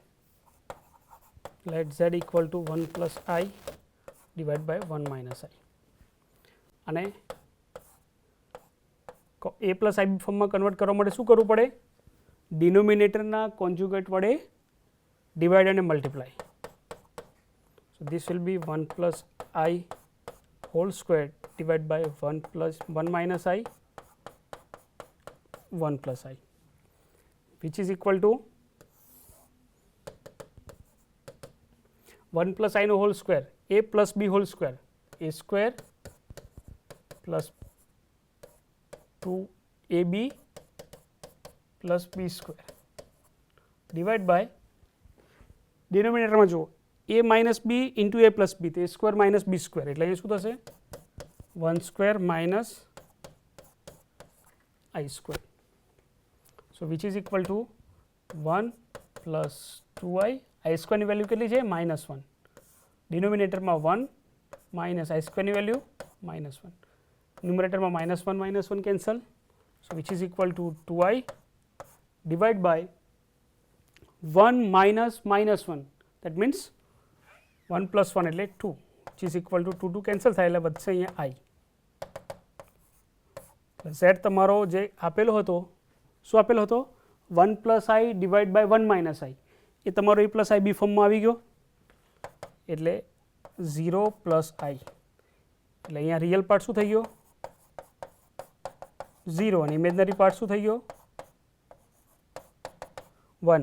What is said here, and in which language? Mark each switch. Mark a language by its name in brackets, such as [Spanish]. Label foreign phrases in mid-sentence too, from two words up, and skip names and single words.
[English] let z equal to 1 plus i divide by 1 minus i. [Gujarati] અને a [English] plus ib [Gujarati] ફોર્મમાં કન્વર્ટ કરવા માટે શું કરવું પડે? ડિનોમિનેટરના કોન્જ્યુગેટ વડે [English] divide and multiply. So, this will be 1 plus I whole square divided by 1 plus 1 minus I 1 plus I, which is equal to 1 plus I no whole square, a plus b whole square, a square plus 2ab plus b square divide by denominator [Gujarati] માં જો [English] a minus b into a plus b, તો a square minus b square [Gujarati] એટલે અહીં શું થશે [English] 1 square minus I square. So, which is equal to 1 plus 2i, I square [Gujarati] ની વેલ્યુ કેટલી છે -1, ડિનોમિનેટરમાં 1 [English] minus I square [Gujarati] ની વેલ્યુ -1, ન્યુમરેટરમાં -1 કેન્સલ. [English] So, which is equal to 2i divided by 1 minus -1, that means 1 plus 1 એટલે 2, which is equal to 2 [Gujarati] કેન્સલ થાય એટલે વધશે અહીંયા [English] I. [Gujarati] Z તમારો જે આપેલો હતો શું આપેલો હતો 1 [English] plus I divide by 1 minus I, [Gujarati] એ તમારો A [English] plus I b [Gujarati] ફોર્મમાં આવી ગયો એટલે 0 [English] plus I, [Gujarati] એટલે અહીંયા [English] real part [Gujarati] શું થઈ ગયો 0 અને [English] imaginary part [Gujarati] શું થઈ ગયો 1.